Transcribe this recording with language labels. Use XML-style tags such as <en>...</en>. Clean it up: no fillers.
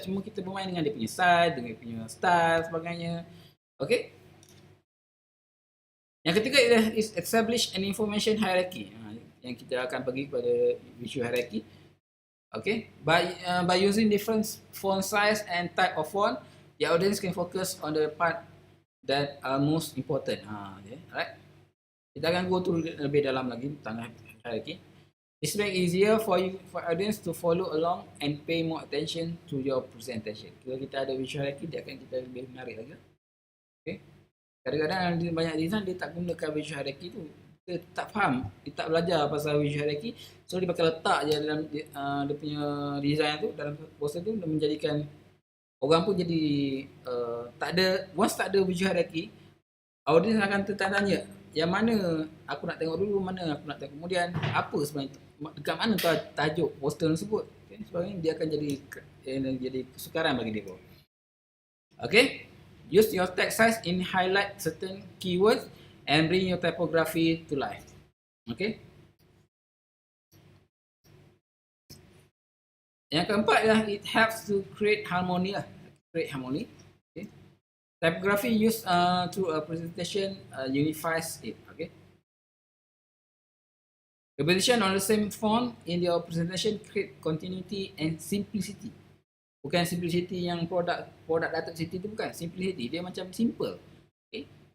<ms>Cuma kita bermain dengan dia punya size, dengan dia punya style, sebagainya. Okay, yang ketiga ialah</ms> <en>establish an information hierarchy,</en> <ms>yang kita akan pergi kepada visual hierarchy.</ms> <en>Okay, by using different font size and type of font, the audience can focus on the part that are most important. Okay, alright.</en> <ms>Kita akan</ms> <en>go through</en> <ms>lebih dalam lagi tentang</ms> <en>hierarchy. This make easier for audience to follow along and pay more attention to your presentation.</en> <ms>Kalau kita ada visual hierarchy, dia akan kita lebih menarik lagi. Okay. Kadang-kadang banyak design dia tak gunakan visual hierarchy tu. Dia tak faham, dia tak belajar pasal visual hierarchy, so dia bakal letak je dalam dia punya design tu, dalam poster tu, dan menjadikan orang pun jadi tak ada, once tak ada visual hierarchy, audience akan tertanya, yang mana aku nak tengok dulu, mana aku nak tengok kemudian, apa sebenarnya, dekat mana tajuk poster tersebut. Okay, sebagainya, dia akan jadi kesukaran bagi dia.</ms> <en>Okay, use your text size in highlight certain keywords and bring your typography to life. Okay.</en> <ms>Yang keempat ialah</ms> <en>it helps to create harmony lah. Create harmony. Okay. Typography used through a presentation unifies it. Okay. Repetition on the same font in your presentation create continuity and simplicity.</en> <ms>Bukan simplicity yang produk Datuk Siti tu, bukan. Simplicity dia macam simple. Okay.</ms>